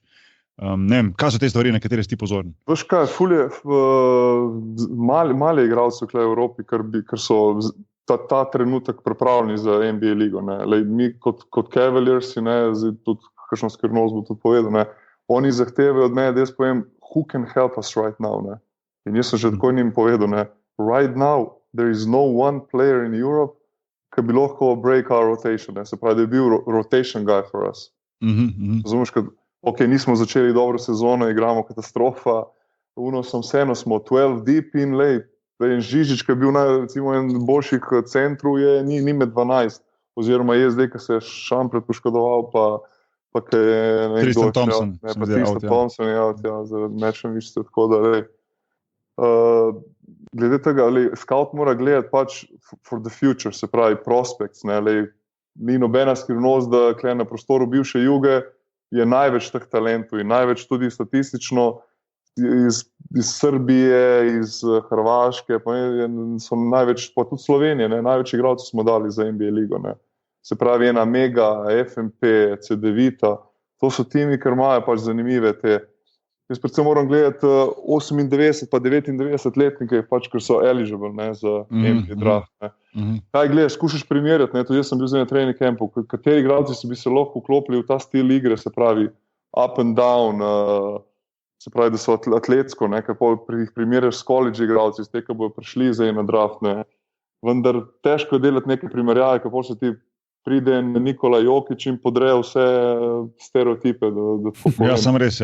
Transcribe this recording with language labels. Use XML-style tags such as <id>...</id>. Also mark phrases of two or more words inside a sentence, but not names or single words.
<sl>Ne vem, kaj so te stvari, na katere si ti pozorni? Veš kaj, mali igralci v Evropi, ker so ta trenutek pripravljeni za NBA ligo. Ne. Mi kot Cavaliers, tudi kakšno skrivnost bo tudi povedal, ne. Oni zahtevajo od mene, da jaz povem,</sl> <en>who can help us right now.</en> <sl>Ne. In jaz sem že tako njim povedal, ne.</sl> <en>Right now there is no one player in Europe,</en> <sl>ki bi lahko</sl> <en>break our rotation.</en> <sl>Ne. Se pravi, da je bil</sl> <en>rotation guy for us.</en> <sl>Razumeš, ok, nismo začeli dobro sezono, igramo katastrofa, vseeno smo 12 deep in Žižič, ki je bil recimo en boljših centrov, ni med 12, oziroma je zdaj, ki se je Šampret poškodoval, pa ki je Tristan Thompson. Thompson je out, zaradi mečem višče, tako da glede tega, scout mora gledati pač</sl> <en>for the future,</en> <sl>se pravi prospects, ni nobena skrivnost, da na prostoru bivše Juge je največ teh talentov in največ tudi statistično iz Srbije, iz Hrvaške, pa so največ, pa tudi Slovenije, največ igralcev smo dali za NBA ligo. Ne. Se pravi, ena Mega, FMP, CD-Vita, to so timi, ker imajo pač zanimive te. Jaz predvsem moram gledati 98 pa 99 letnike, pač, ker so eligible za NBA draft. Kaj gledaš, skušaš primerjati, tudi jaz sem bil zdaj na</sl> <en>training campu,</en> <sl>kateri igralci bi se lahko vklopili v ta stil igre, se pravi</sl> <en>up and down,</en> <sl>se pravi, da so atletsko, kako jih primerjaš s college igralci, iz tega bojo prišli zdaj na draft. Ne. Vendar težko je delati neke primerjave, kako se ti pride Nikola Jokić in podre vse stereotipe. Ja, sem res.</sl>